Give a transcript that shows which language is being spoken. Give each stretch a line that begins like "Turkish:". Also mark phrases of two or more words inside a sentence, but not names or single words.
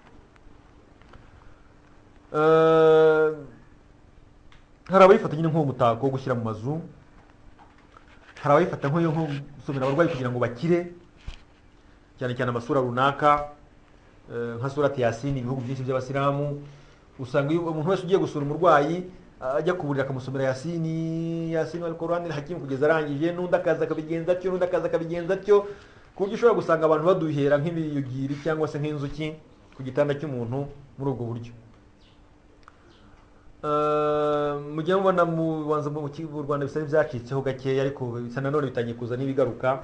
Kinyarwanda: Hari abayifata nyine nk'umutako wo gushyira mu mazu, hari abayifata nko gusomera abarwayi kugira ngo bakire, cyane cyane amasura runaka, nka surati Yasin. Ibihugu byinshi by'abasilamu usanga iyo umuntu wese ugiye gusura umurwayi ajya kuburira akamusomera Yasin al-Qur'an al-Hakim kugeza arangije, n'undi akaza akabigenza atyo, n'undi akaza akabigenza atyo, ku buryo ushobora gusanga abantu baduhera nk'ibiyugiri cyangwa se nk'inzuki ku gitanda cy'umuntu muri ubwo buryo. Mujya mubona mu Rwanda bisa n'ibyacitseho gakeya, ariko bisa nanone bitangiye kuza n'ibigaruka.